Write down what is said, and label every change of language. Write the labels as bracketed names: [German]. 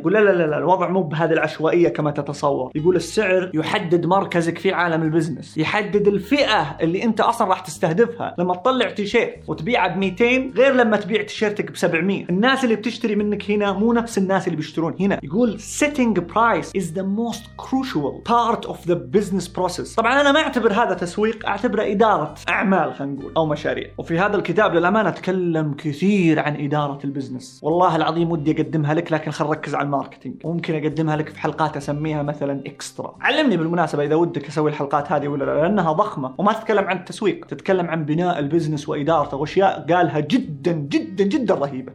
[Arabic] يقول لا لا لا الوضع مو بهذه العشوائية كما تتصور. يقول السعر يحدد مركزك في عالم البزنس يحدد الفئة اللي انت اصلا راح تستهدفها. لما تطلع تيشيرت وتبيعه ب200 غير لما تبيع تيشيرتك ب700 الناس اللي بتشتري منك هنا مو نفس الناس اللي بيشترون هنا. يقول [English] setting price is the most crucial part of the business process. [Arabic] طبعا انا ما اعتبر هذا تسويق اعتبره ادارة اعمال خلينا نقول او مشاريع. وفي هذا الكتاب للامانة اتكلم كثير عن ادارة البزنس والله العظيم ودي اقدمها لك لكن خل ركز على الماركتينج وممكن اقدمها لك في حلقات اسميها مثلا اكسترا. علمني بالمناسبة اذا ودك اسوي الحلقات هذه ولا لا لانها ضخمة وما تتكلم عن التسويق تتكلم عن بناء البزنس وادارته واشياء قالها جدا جدا جدا رهيبة.